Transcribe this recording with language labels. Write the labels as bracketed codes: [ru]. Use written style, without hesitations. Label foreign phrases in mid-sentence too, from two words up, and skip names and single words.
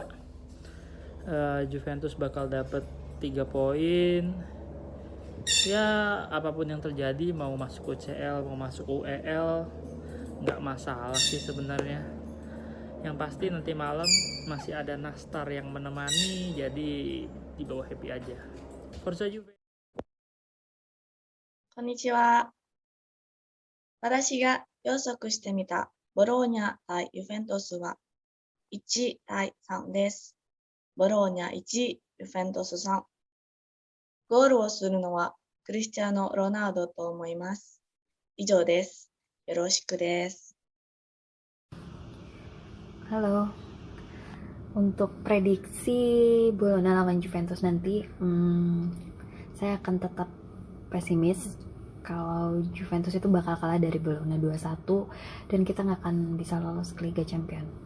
[id] Juventus bakal dapat 3 poin. Ya apapun yang terjadi, mau masuk UCL mau masuk UEL nggak masalah sih sebenarnya. Yang pasti nanti malam masih ada nastar yang menemani, jadi di bawah happy aja. [it] Forza Juve. [ja] こんにちは。私が予測してみたボローニャ対ユベントスは1対3です。ボローニャ1、ユベントス3。ゴールをするのはクリスティアーノ・ロナウドと思います。以上です。よろしくです。 [id] Halo, untuk prediksi Bologna lawan Juventus nanti, saya akan tetap pesimis kalau Juventus itu bakal kalah dari Bologna 2-1 dan kita nggak akan bisa lolos ke Liga Champions.